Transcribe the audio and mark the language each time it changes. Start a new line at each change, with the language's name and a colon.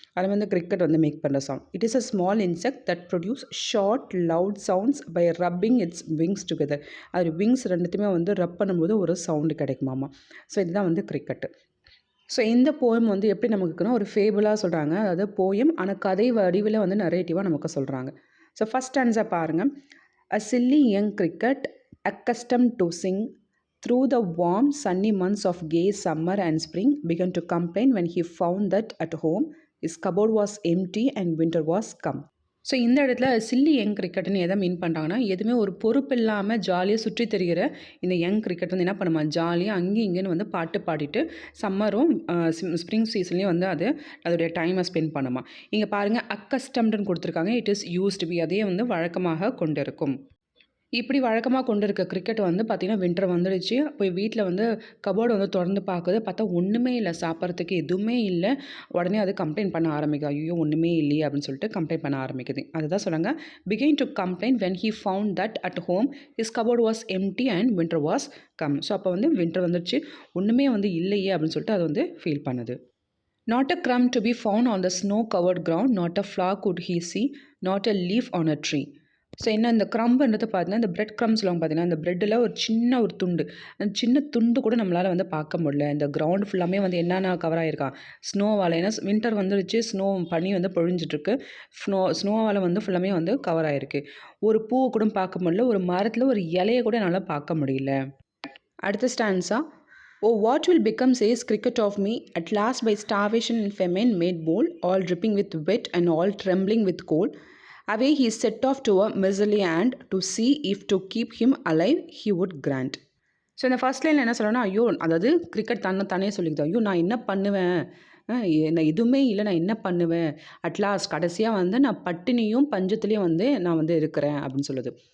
Tamil: அது வந்து கிரிக்கெட் வந்து மேக் பண்ணுற sound.
English: It is a small insect that produce short loud sounds by rubbing its wings together.
Tamil: அது wings ரெண்டுத்தையுமே வந்து ரப் பண்ணும்போது ஒரு சவுண்டு கிடைக்குமாமா. ஸோ இதுதான் வந்து கிரிக்கெட்டு. ஸோ இந்த போயம் வந்து எப்படி நமக்கு இருக்குன்னா, ஒரு ஃபேபிளாக சொல்கிறாங்க. அதாவது போயம், ஆனால் கதை வடிவில் வந்து நரேட்டிவாக நமக்கு சொல்கிறாங்க. ஸோ ஃபஸ்ட் ஸ்டான்ஸா பாருங்கள்.
English: A silly young cricket, accustomed to sing through the warm, sunny months of gay summer and spring, began to complain when he found that at home his cupboard was empty and winter was come.
Tamil: So இந்த இடத்துல chilli young கிரிக்கெட்னு எதை மீன் பண்ணுறாங்கன்னா, எதுவுமே ஒரு பொறுப்பு இல்லாமல் ஜாலியாக சுற்றி தெரிகிற இந்த யங் கிரிக்கெட் வந்து என்ன பண்ணுமா, ஜாலியாக அங்கேயும் இங்கேன்னு வந்து பாட்டு பாடிட்டு சம்மரும் ஸ்ப்ரிங் சீசன்லேயும் வந்து அதோடைய டைமை ஸ்பெண்ட் பண்ணுமா. இங்கே பாருங்கள், அக்கஸ்டம்டுன்னு கொடுத்துருக்காங்க.
English: it is used be,
Tamil: அதே வந்து வழக்கமாக கொண்டிருக்கும். இப்படி வழக்கமாக கொண்டு இருக்க கிரிக்கெட் வந்து பார்த்திங்கன்னா வின்டர் வந்துடுச்சு. போய் வீட்டில் வந்து கபோர்டு வந்து திறந்து பார்க்குது. பார்த்தா ஒன்றுமே இல்லை, சாப்பிட்றதுக்கு எதுவுமே இல்லை. உடனே அது கம்ப்ளைண்ட் பண்ண ஆரம்பிக்குது. ஐயோ ஒன்றுமே இல்லையே அப்படின்னு சொல்லிட்டு கம்ப்ளைண்ட் பண்ண ஆரம்பிக்குது. அதுதான் சொல்கிறாங்க,
English: Begin to complaint when he found that at home his cupboard was empty and winter was come.
Tamil: So அப்போ வந்து வின்டர் வந்துடுச்சு, ஒன்றுமே வந்து இல்லையே அப்படின்னு சொல்லிட்டு அது வந்து ஃபீல் பண்ணுது.
English: Not a crumb to be found on the snow-covered ground, not a flower could he see, not a leaf on a tree.
Tamil: So என்ன இந்த க்ரம்புன்றது பார்த்தீங்கன்னா, இந்த பிரெட் க்ரம்ஸ் சொல்லுவாங்க பார்த்தீங்கன்னா, இந்த பிரெட்டில் ஒரு சின்ன ஒரு துண்டு, அந்த சின்ன துண்டு கூட நம்மளால் வந்து பார்க்க முடியல. இந்த கிரவுண்ட் ஃபுல்லாமே வந்து என்னென்ன கவர் ஆகிருக்கான், ஸ்னோவால். ஏன்னா வின்டர் வந்துடுச்சு, ஸ்னோ பனி வந்து பொழிஞ்சிட்ருக்கு. ஸ்னோவால் வந்து ஃபுல்லாமே வந்து கவர் ஆகிருக்கு. ஒரு பூவை கூட பார்க்க முடியல, ஒரு மரத்தில் ஒரு இலையை கூட என்னால் பார்க்க முடியல. அடுத்த stanza,
English: Oh, what will become, says cricket of me, at last by starvation and famine made bold, all dripping with wet and all trembling with cold. Away he set off to a miserly ant, to see if to keep him alive he would grant.
Tamil: So இந்த first லைனில் என்ன சொல்லணும்னா, ஐயோ, அதாவது cricket தானே சொல்லிக்குது, ஐயோ நான் என்ன பண்ணுவேன், நான் எதுவுமே இல்லை, நான் என்ன பண்ணுவேன், அட்லாஸ்ட் கடைசியாக வந்து நான் பட்டினியும் பஞ்சத்துலேயும் வந்து நான் வந்து இருக்கிறேன் அப்படின்னு சொல்லுது.